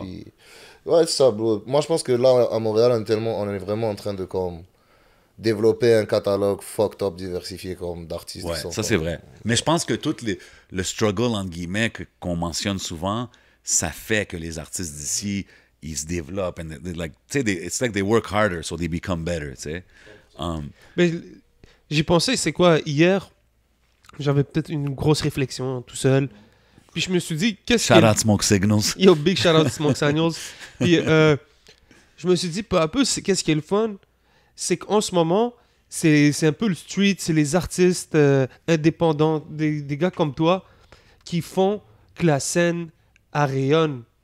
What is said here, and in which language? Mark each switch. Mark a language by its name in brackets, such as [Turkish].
[French] Puis... Ouais, c'est ça, bro. Moi, je pense que là, à Montréal, on est vraiment en train de, comme... développer un catalogue fucked up diversifié comme d'artistes. Ouais, ça c'est vrai. Mais je pense que tout le struggle, entre guillemets, qu'on mentionne souvent, ça fait que les artistes d'ici, ils se développent. [English] And it's like they work harder, so they become better, [French] tu sais. Mais j'ai pensé, c'est quoi, hier, j'avais peut-être une grosse réflexion tout seul. Puis je me suis dit, qu'est-ce que... [English] Shout out Smoke Signals. Yo, big shout out Smoke Signals. [French] Puis je me suis dit, peu à peu, qu'est-ce qui est le fun? C'est qu'en ce moment, c'est un peu le street, c'est les artistes indépendants, des gars comme toi, qui font que la scène rayonne.